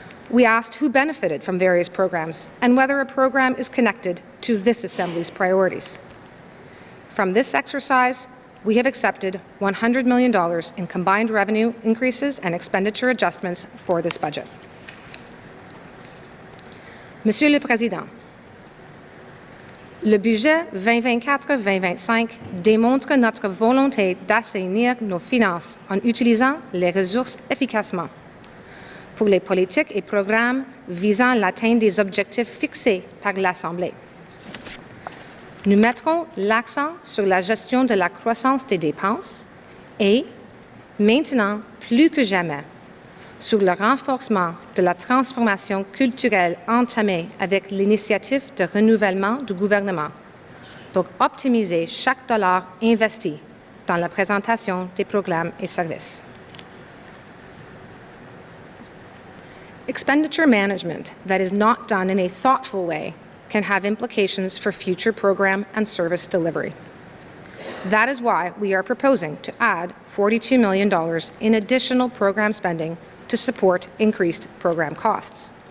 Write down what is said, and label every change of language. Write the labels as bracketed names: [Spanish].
[English] We asked who benefited from various programs and whether a program is connected to this Assembly's priorities. From this exercise, we have accepted $100 million in combined revenue increases and expenditure adjustments for this budget. [French] Monsieur le Président, le budget 2024-2025 démontre notre volonté d'assainir nos finances en utilisant les ressources efficacement pour les politiques et programmes visant l'atteinte des objectifs fixés par l'Assemblée. Nous mettrons l'accent sur la gestion de la croissance des dépenses et, maintenant plus que jamais, sur le renforcement de la transformation culturelle entamée avec l'initiative de renouvellement du gouvernement pour optimiser chaque dollar investi dans la présentation des programmes et services. [English] Expenditure management that is not done in a thoughtful way can have implications for future program and service delivery. That is why we are proposing to add $42 million in additional program spending to support increased program costs.